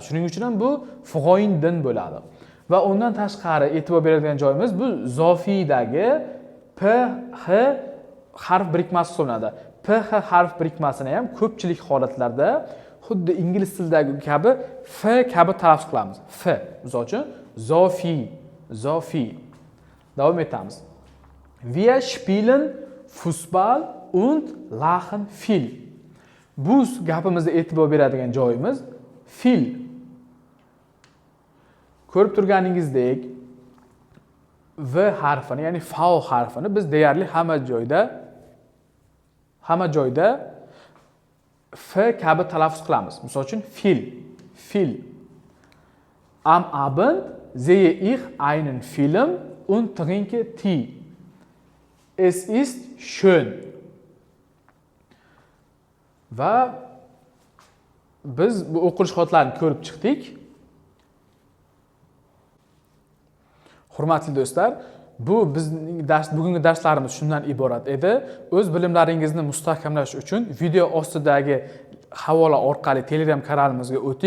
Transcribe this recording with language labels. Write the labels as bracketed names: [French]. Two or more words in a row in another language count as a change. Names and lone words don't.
[Uzbek] Shuning uchun ham bu Freundin bo'ladi. Va undan tashqari e'tibor beradigan joyimiz bu Zofiydagi P, H harf birikmasi hisoblanadi. PH harf birikmasini ham ko'pchilik holatlarda xuddi ingliz tilidagi kabi F kabi talaffuz qilamiz. F. Misol uchun [German] zofi, zofi. [Uzbek] Davom etamiz. [German] Wir spielen Fußball und lachen viel. [Uzbek] Bu gapimizda e'tibor beradigan joyimiz fil. Ko'rib turganingizdek V harfini, ya'ni fao harfini biz deyarli hamma joyda F kabi talaffuz qilamiz. Misol uchun [German] fil, fil. Am Abend sehe ich einen Film und trinke Tee. Es ist schön. [Uzbek] Va biz bu o'qilish holatlarini ko'rib chiqdik. Hurmatli do'stlar, bu bizning bugungi darslarimiz shundan iborat edi. O'z bilimlaringizni mustahkamlash uchun video ostidagi havola orqali Telegram kanalimizga o'ting.